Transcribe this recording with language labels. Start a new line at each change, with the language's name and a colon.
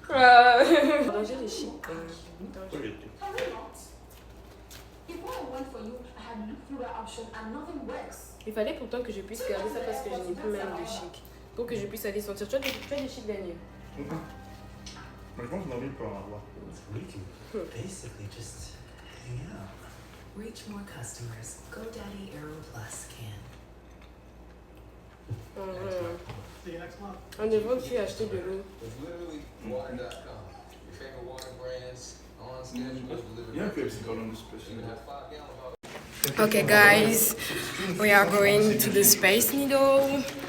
French: Ranger les chips. Il fallait pourtant que je puisse garder ça parce que je n'ai plus même de chic. Pour que je puisse aller sortir. Tu as des chics, Daniel? Mais je pense qu'on a envie de pas en avoir.
English: We can basically just hang out. Reach more customers. GoDaddy Aero Plus can.
French: On devrait aussi acheter de l'eau. Il y a un Pepsi quand même, spécial.
English: Okay, guys, we are going to the Space Needle.